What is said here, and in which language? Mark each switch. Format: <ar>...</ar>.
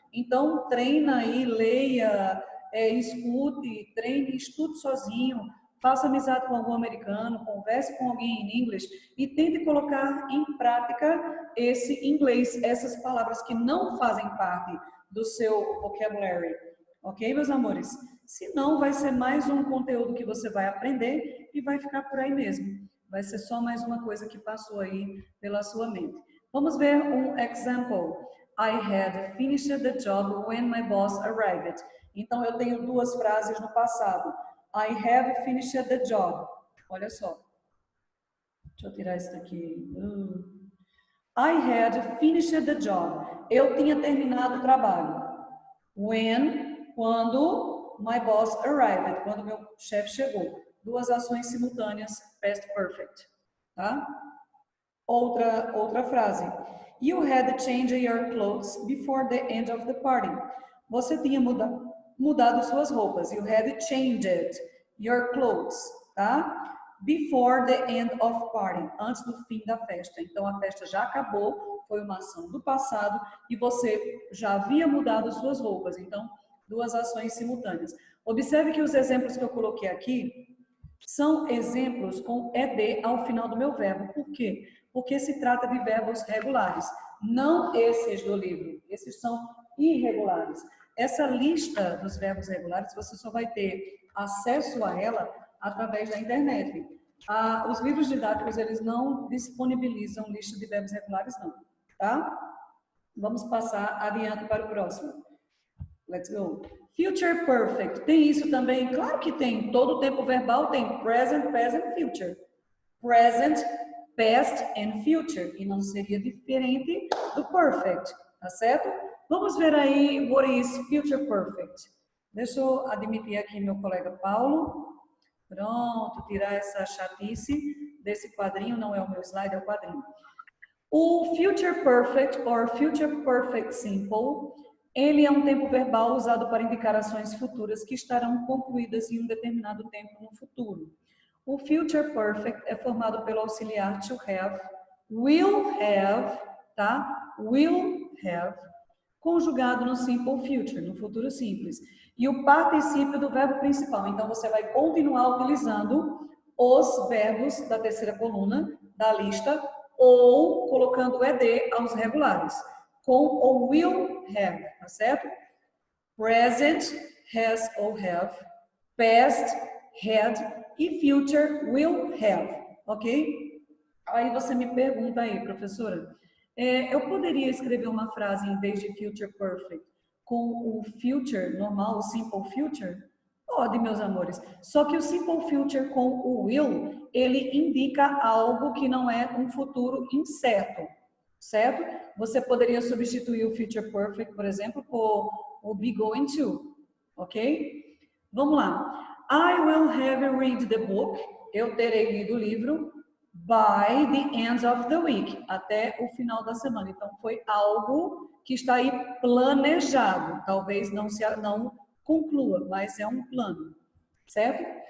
<pt>Então, treina aí, leia, escute, treine, estude sozinho, faça amizade com algum americano, converse com alguém em inglês e tente colocar em prática esse inglês, essas palavras que não fazem parte do seu vocabulary. Ok, meus amores? Senão, vai ser mais um conteúdo que você vai aprender e vai ficar por aí mesmo. Vai ser só mais uma coisa que passou aí pela sua mente. Vamos ver um example.</pt> <en>I had finished the job when my boss arrived.</en> <pt>Então, eu tenho duas frases no passado.</pt> <en>I have finished the job.</en> <pt>Olha só. Deixa eu tirar isso daqui.</pt> <en>I had finished the job.</en> <pt>Eu tinha terminado o trabalho. When, quando</pt> <en>my boss arrived,</en> <pt>quando meu chefe chegou. Duas ações simultâneas, past perfect, tá? Outra frase.</pt> <en>You had changed your clothes before the end of the party.</en> <pt>Você tinha mudado suas roupas.</pt> <en>You had changed your clothes, tá? Before the end of party,</en> <pt>antes do fim da festa. Então a festa já acabou, foi uma ação do passado e você já havia mudado suas roupas. Então, duas ações simultâneas. Observe que os exemplos que eu coloquei aqui são exemplos com ed ao final do meu verbo. Por quê? Porque se trata de verbos regulares, não esses do livro. Esses são irregulares. Essa lista dos verbos regulares, você só vai ter acesso a ela através da internet. Os livros didáticos, eles não disponibilizam lista de verbos regulares, não, tá? Vamos passar adiante para o próximo.</pt> <en>Let's go.</en> <pt>Future perfect. Tem isso também? Claro que tem. Todo tempo verbal tem present, future.</pt> <en>Present, past and future.</en> <pt>E não seria diferente do perfect, tá certo? Vamos ver aí what is future perfect. Deixa eu admitir aqui meu colega Paulo. Pronto, tirar essa chatice desse quadrinho. Não é o meu slide, é o quadrinho. O future perfect or future perfect simple, ele é um tempo verbal usado para indicar ações futuras que estarão concluídas em um determinado tempo no futuro. O future perfect é formado pelo auxiliar to have, will have, tá? Will have, conjugado no simple future, no futuro simples. E o particípio do verbo principal. Então, você vai continuar utilizando os verbos da terceira coluna da lista ou colocando o ed aos regulares, com o will have, tá certo? Present, has ou have, past, had e future, will have, ok? Aí você me pergunta aí, professora, eu poderia escrever uma frase em vez de future perfect com o future normal, o simple future? Pode, meus amores. Só que o simple future com o will, ele indica algo que não é um futuro incerto, certo? Você poderia substituir o future perfect, por exemplo, por o be going to, ok? Vamos lá.</pt> <en>I will have read the book.</en> <pt>Eu terei lido o livro</pt> <en>by the end of the week,</en> <pt>até o final da semana. Então, foi algo que está aí planejado. Talvez não conclua, mas é um plano, certo?</pt>